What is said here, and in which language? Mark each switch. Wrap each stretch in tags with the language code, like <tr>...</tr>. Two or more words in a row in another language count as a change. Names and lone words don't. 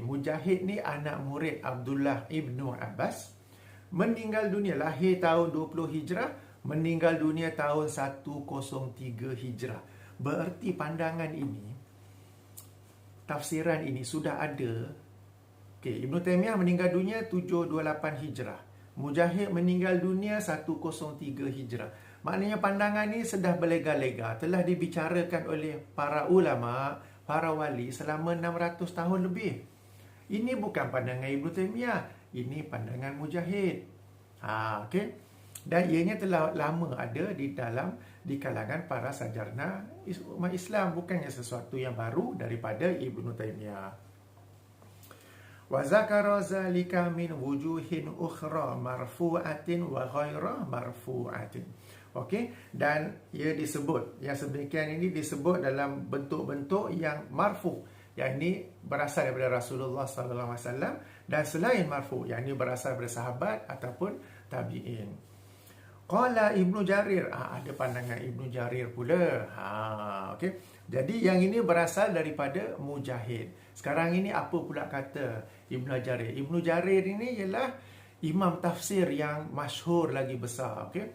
<ms>Mujahid ni anak murid Abdullah ibnu Abbas. Meninggal dunia, lahir tahun 20 Hijrah, meninggal dunia tahun 103 Hijrah. Bererti pandangan ini, tafsiran ini sudah ada. Okay, Ibnu Taimiyah meninggal dunia 728 Hijrah. Mujahid meninggal dunia 103 Hijrah. Maknanya pandangan ini sudah berlega-lega, telah dibicarakan oleh para ulama, para wali selama 600 tahun lebih. Ini bukan pandangan Ibnu Taimiyah, ini pandangan Mujahid. Okey. Dan ianya telah lama ada di kalangan para sarjana umat Islam, bukannya sesuatu yang baru daripada Ibnu Taimiyah.</ms> <ar>وذكر ذلك من وجوه أخرى مرفوعة وغير مرفوعة.</ar> <ms>Okey, dan ia disebut, yang sedemikian ini disebut dalam bentuk-bentuk yang marfu', yang ini berasal daripada Rasulullah</ms> <ar>صلى الله عليه وسلم,</ar> <ms>dan selain marfu', yang ini berasal daripada sahabat ataupun tabi'in. Qala Ibnu Jarir, ada pandangan Ibnu Jarir pula. Okey. Jadi yang ini berasal daripada Mujahid. Sekarang ini apa pula kata Ibnu Jarir? Ibnu Jarir ini ialah imam tafsir yang masyhur lagi besar, okey.</ms>